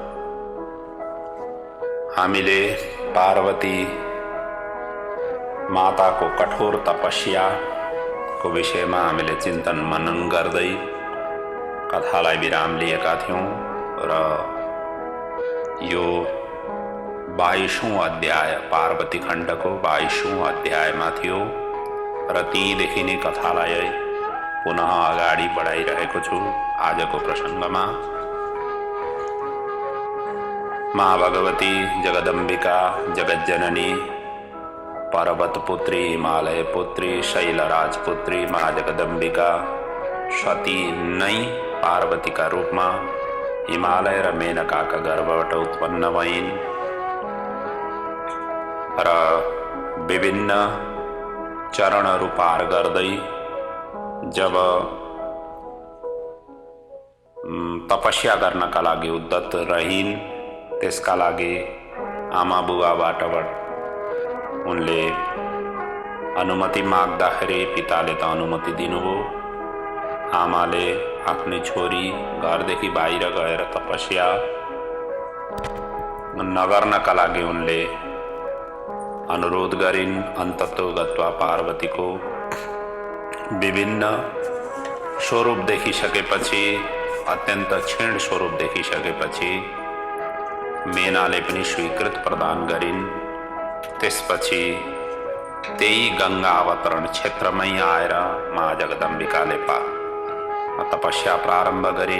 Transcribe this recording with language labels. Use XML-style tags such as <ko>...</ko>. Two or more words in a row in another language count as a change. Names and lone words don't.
<ne>हामीले पार्वती माताको कठोर तपस्याको विषयमा हामीले चिन्तन मनन गर्दै कथालाई विराम लिएका थियौं र यो 22औं अध्याय पार्वती खण्डको 22औं अध्यायमा थियो र तीदेखि नै कथालाई पुनः अगाडि बढाइरहेको छु। आजको प्रसङ्गमा माँ भगवती जगदम्बिका जगज्जननी पर्वतपुत्री हिमालय पुत्री शैलराजपुत्री माँ जगदम्बिका सती नै पार्वतीका रूपमा हिमालय र मेनकाका गर्भबाट उत्पन्न भइन् र विभिन्न चरणहरू पार गर्दै जब तपस्या गर्नका लागि उद्यत रहिन्, त्यसका लागि आमा बुबाबाट उनले अनुमति माग्दाखेरि पिताले त अनुमति दिनुभयो। आमाले आफ्नी छोरी घरदेखि बाहिर गएर तपस्या नगर्नका लागि उनले अनुरोध गरिन्।</ne> <sa>अन्ततो गत्वा</sa> <ne>पार्वतीको विभिन्न स्वरूप देखिसकेपछि, अत्यन्त क्षीण स्वरूप देखिसकेपछि मेनाले पनि स्वीकृत प्रदान गरिन्। त्यसपछि त्यही गंगा अवतरण क्षेत्रमै आएर माँ जगदम्बिकाले तपस्या प्रारम्भ गरिन्।</ne>